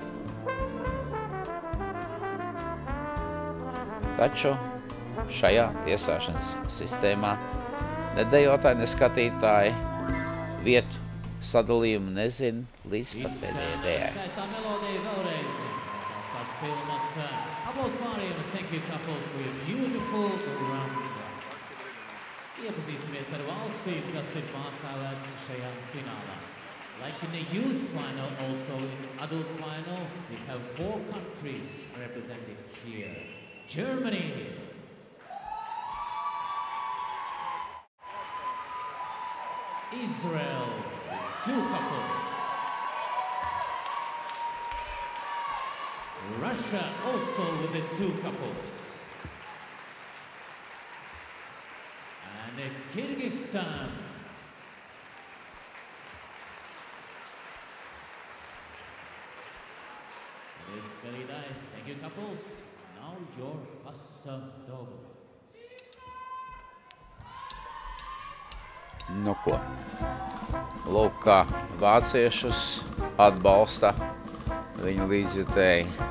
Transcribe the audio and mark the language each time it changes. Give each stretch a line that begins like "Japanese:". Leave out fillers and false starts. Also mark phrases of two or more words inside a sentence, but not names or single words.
Latvian: Taču šajā tiesāšanas sistēmā ne dejotāji, ne skatītāji vietu sadalījumu nezin līdz pat pēdējai dejai. Skaistā melodija vēlreiz. Tās pats filmas. Aplaus pāriem,
English: thank you couples for your beautiful rumba.
Latvian: Iepazīsimies ar valstīm, kas ir pārstāvēts šajā finālā.
English: Like in the youth final, also in the adult final, we have 4 countries represented here. Germany. Israel is 2 couples. Russia also with the 2 couples. And Kyrgyzstan. Thank you couples. Now your Paso Doble.
Latvian: Nu ko, lūk, kā vāciešus atbalsta viņu līdzjutēji.